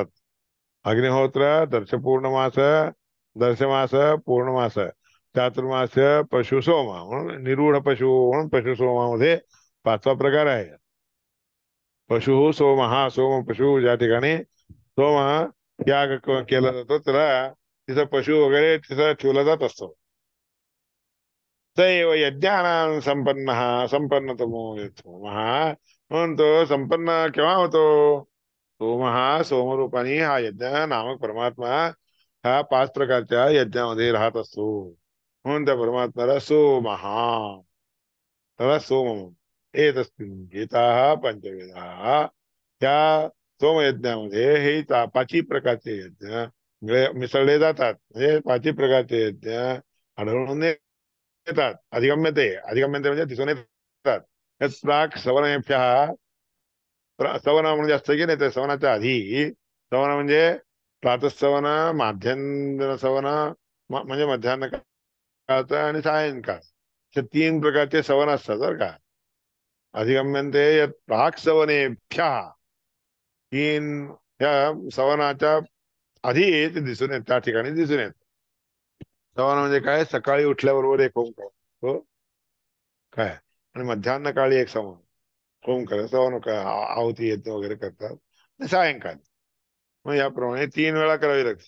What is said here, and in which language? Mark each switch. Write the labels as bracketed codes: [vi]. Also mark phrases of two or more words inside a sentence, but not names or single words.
[mr] अग्निहोत्र दर्शपूर्णमास दर्शमास पूर्णमास चातुर्मास पशु सोम म्हणून निरूढ पशु म्हणून पशु सोमामध्ये पाचवा प्रकार आहे. पशु सोम हा सोम पशु ज्या ठिकाणी सोम याग केला जातो त्याला तिथं पशु वगैरे तिथं ठेवला जात असतो. [sa] दैव यज्ञानां संपन्न संपन्नतमो सोमः [mr] म्हणून तो संपन्न केव्हा होतो? सोमः सोमरूपाने हा यज्ञ नामक परमात्मा हा पाच प्रकारच्या यज्ञामध्ये राहत असतो. म्हणून त्या परमात्म्याला सोमः त्याला [sa] सोम एतस्मिन् गीताः पंचवेदाः [mr] त्या सोमयज्ञामध्ये हे पाचही प्रकारचे यज्ञ मिसळले जातात. म्हणजे पाचही प्रकारचे यज्ञ आढळून येतात. [sa] अधिगम्यते अधिगम्यते [mr] म्हणजे दिसून येतात. [sa] यत् प्राक् सवनेभ्यः [mr] सवन म्हणजे असतं की नाही ते सवनाच्या आधी सवन म्हणजे प्रातःसवन माध्यान्ह सवन म्हणजे मध्यान्ह काळचं आणि सायंकाळ असे 3 प्रकारचे सवन असतात बरं का. [sa] अधिगम्यन्ते यत् प्राक् सवनेभ्यः [mr] 3 या सवनाच्या आधी ते दिसून येत त्या ठिकाणी दिसून येत. सवन म्हणजे काय? सकाळी उठल्याबरोबर एक ओंकार हो काय आणि मध्यान्ह काळी एक सवन ओंकार सवन आहुती यज्ञ वगैरे करतात आणि सायंकाळी मग याप्रमाणे 3 वेळा करावी लागते.